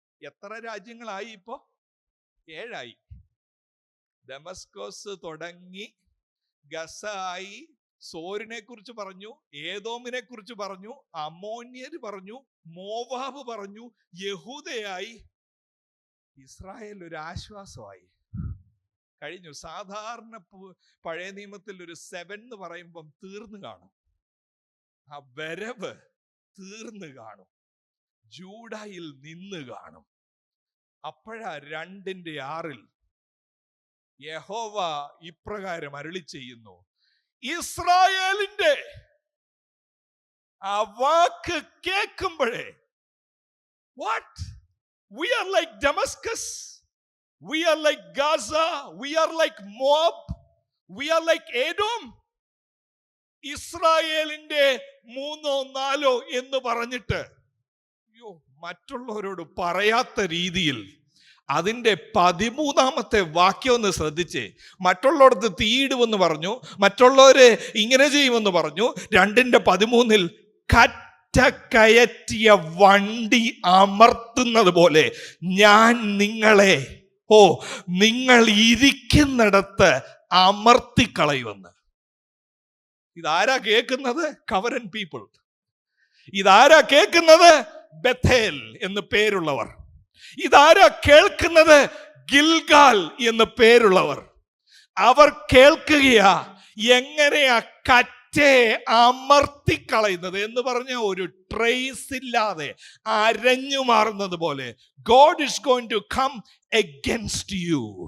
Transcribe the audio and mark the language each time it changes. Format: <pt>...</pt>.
<ml>എത്ര രാജ്യങ്ങളായി? ഇപ്പോ 7 ആയി. ദമസ്കോസ് തുടങ്ങി, ഗസ ആയി, സോരിനെ കുറിച്ച് പറഞ്ഞു, ഏദോമിനെ കുറിച്ച് പറഞ്ഞു, അമ്മോന്യര് പറഞ്ഞു, മോവാബ് പറഞ്ഞു, യഹൂദയായി, ഇസ്രായേൽ ഒരു ആശ്വാസമായി കഴിഞ്ഞു. സാധാരണ പഴയ നിയമത്തിൽ ഒരു 7 എന്ന് പറയുമ്പം തീർന്നു കാണും, ആ വരവ് തീർന്നു കാണും, ജൂഡയിൽ നിന്ന് കാണും. അപ്പോഴാ 2:6 യഹോവ ഇപ്രകാരം അരുളി ചെയ്യുന്നു, ഇസ്രായേലിന്റെ ആ വാക്ക് കേൾക്കുമ്പോഴേ, what,</ml> <en>we are like Damascus, we are like Gaza, we are like Moab, we are like Edom.</en> <ml>ഇസ്രായേലിന്റെ 3 or 4 എന്ന് പറഞ്ഞിട്ട് മറ്റുള്ളവരോട് പറയാത്ത രീതിയിൽ അതിന്റെ 13ാമത്തെ വാക്യം ഒന്ന് ശ്രദ്ധിച്ചേ. മറ്റുള്ളവർക്ക് തീയിടുമെന്ന് പറഞ്ഞു, മറ്റുള്ളവരെ ഇങ്ങനെ ചെയ്യുമെന്ന് പറഞ്ഞു. 2:13 കറ്റ കയറ്റിയ വണ്ടി അമർത്തുന്നത് പോലെ ഞാൻ നിങ്ങളെ നിങ്ങൾ ഇരിക്കുന്നിടത്ത് അമർത്തിക്കളയുമെന്ന്. ഇതാരാ കേൾക്കുന്നത്?</ml> <en>കവരൻ പീപ്പിൾ.</en> <ml>ഇതാരാ കേൾക്കുന്നത്? ബഥേൽ എന്ന് പേരുള്ളവർ. ഇതാരാ കേൾക്കുന്നത്? ഗിൽഗാൽ എന്ന് പേരുള്ളവർ. അവർ കേൾക്കുകയാ എങ്ങനെയാ കറ്റയെ അമർത്തിക്കളയുന്നത് എന്ന് പറഞ്ഞ ഒരു ട്രേസ് ഇല്ലാതെ അരഞ്ഞു മാറുന്നത് പോലെ.</ml> <en>God is going to come against you.</en>